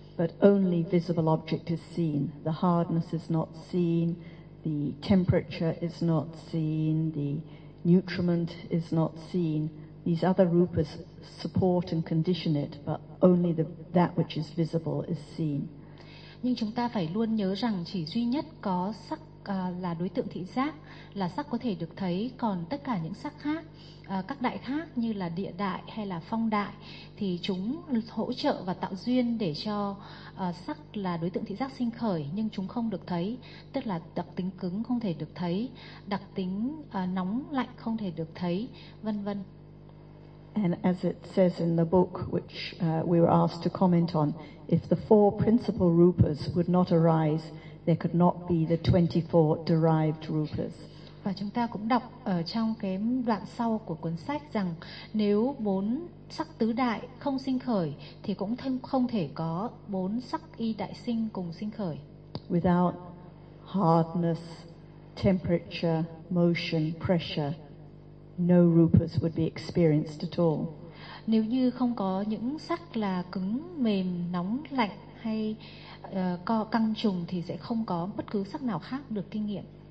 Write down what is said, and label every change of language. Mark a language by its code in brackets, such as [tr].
[en] But only visible object is seen. The hardness is not seen, the temperature is not seen, the nutriment is not seen. These other rupas support and condition it, but only that which is visible is seen. [vi] Nhưng chúng ta phải luôn nhớ rằng chỉ duy nhất có sắc là đối tượng thị giác, là sắc có thể được thấy, còn tất cả những sắc khác, các đại khác như là địa đại hay là phong đại, thì chúng hỗ trợ và tạo duyên để cho sắc là đối tượng thị giác sinh khởi, nhưng chúng không được thấy, tức là đặc tính cứng không thể được thấy, đặc tính nóng lạnh không thể được thấy, vân vân. [en] And as it says in the book, which we were asked to comment on, if the four principal rupas would not arise, there could not be the 24 derived rupas. [vi] Và chúng ta cũng đọc ở trong cái đoạn sau của cuốn sách rằng nếu bốn sắc tứ đại không sinh khởi thì cũng không thể có bốn sắc y đại sinh cùng sinh khởi. [en] Without hardness, temperature, motion, pressure, no rupas would be experienced at all. [vi] Nếu như không có những sắc là cứng, mềm, nóng, lạnh hay co căng trùng thì sẽ không có bất cứ sắc nào khác được kinh nghiệm.